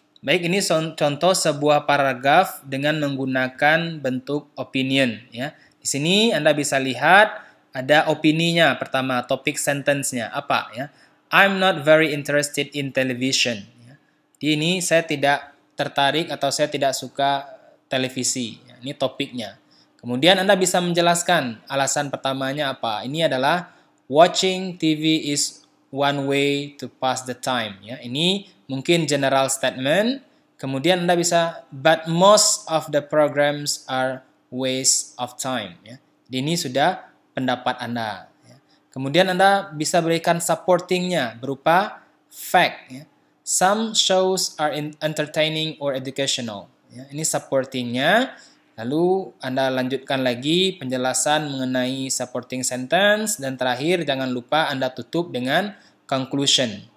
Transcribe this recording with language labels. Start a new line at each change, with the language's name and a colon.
Indonesian: Baik, ini contoh sebuah paragraf dengan menggunakan bentuk opinion. Ya. Di sini Anda bisa lihat ada opininya. Pertama, topik sentence-nya apa? Ya.
English: I'm not very interested in television.
Indonesian: Ya. Di ini saya tidak tertarik atau saya tidak suka televisi. Ya. Ini topiknya. Kemudian Anda bisa menjelaskan alasan pertamanya apa. Ini adalah
English: watching TV is one way to pass the time.
Indonesian: Ya, ini mungkin general statement. Kemudian Anda bisa,
English: but most of the programs are waste of time.
Indonesian: Ya, ini sudah pendapat Anda. Ya. Kemudian Anda bisa berikan supportingnya berupa fact. Ya.
English: Some shows are entertaining or educational.
Indonesian: Ya, ini supportingnya. Lalu Anda lanjutkan lagi penjelasan mengenai supporting sentence, dan terakhir jangan lupa Anda tutup dengan conclusion.